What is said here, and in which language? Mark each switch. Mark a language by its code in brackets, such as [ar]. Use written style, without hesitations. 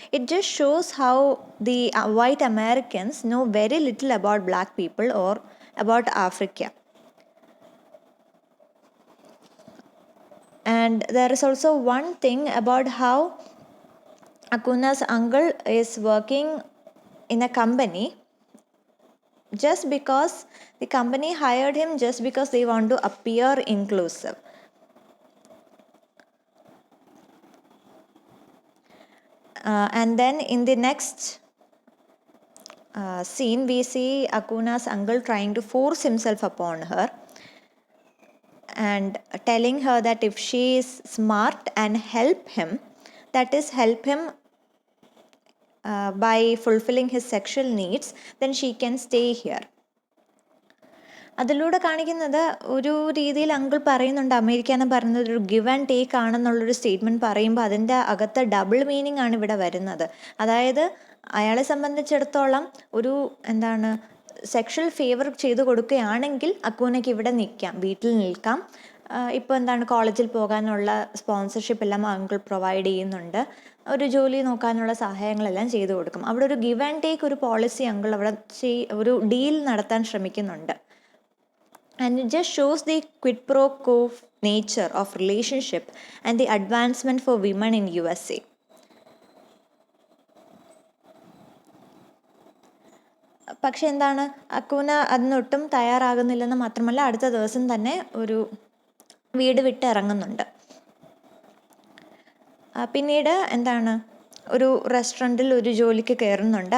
[en] It just shows how the white Americans know very little about black people or about Africa. And there is also one thing about how Akuna's uncle is working in a company just because the company hired him just because they want to appear inclusive. And then in the next scene we see Akuna's uncle trying to force himself upon her and telling her that if she is smart and help him, that is help him by fulfilling his sexual needs, then she can stay here. [ml] അതിലൂടെ കാണിക്കുന്നത് ഒരു രീതിയിൽ uncle പറയുന്നുണ്ട്, America എന്ന് പറയുന്നത് ഒരു give and take ആണെന്നുള്ളൊരു statement പറയുമ്പോൾ അതിൻ്റെ അകത്ത് ഡബിൾ മീനിങ് ആണ് ഇവിടെ വരുന്നത്. അതായത് അയാളെ സംബന്ധിച്ചിടത്തോളം ഒരു സെക്ഷൽ ഫേവർ ചെയ്ത് കൊടുക്കുകയാണെങ്കിൽ അക്കൂനയ്ക്ക് ഇവിടെ നിൽക്കാം, വീട്ടിൽ നിൽക്കാം. ഇപ്പോൾ കോളേജിൽ പോകാനുള്ള സ്പോൺസർഷിപ്പ് എല്ലാം അങ്കിൾ പ്രൊവൈഡ് ചെയ്യുന്നുണ്ട്, ഒരു ജോലി നോക്കാനുള്ള സഹായങ്ങളെല്ലാം ചെയ്തു കൊടുക്കും. അവിടെ ഒരു ഗിവ് ആൻഡ് ടേക്ക് ഒരു പോളിസി അങ്കിൾ അവിടെ ഒരു ഡീൽ നടത്താൻ ശ്രമിക്കുന്നുണ്ട്. [en] And it just shows the quid pro quo nature of relationship and the advancement for women in USA. [ml] പക്ഷെ അക്കൂന അതിനൊട്ടും തയ്യാറാകുന്നില്ലെന്ന് മാത്രമല്ല, അടുത്ത ദിവസം തന്നെ ഒരു വീട് വിട്ട് ഇറങ്ങുന്നുണ്ട്. പിന്നീട് ഒരു റെസ്റ്റോറൻറ്റിൽ ഒരു ജോലിക്ക് കയറുന്നുണ്ട്.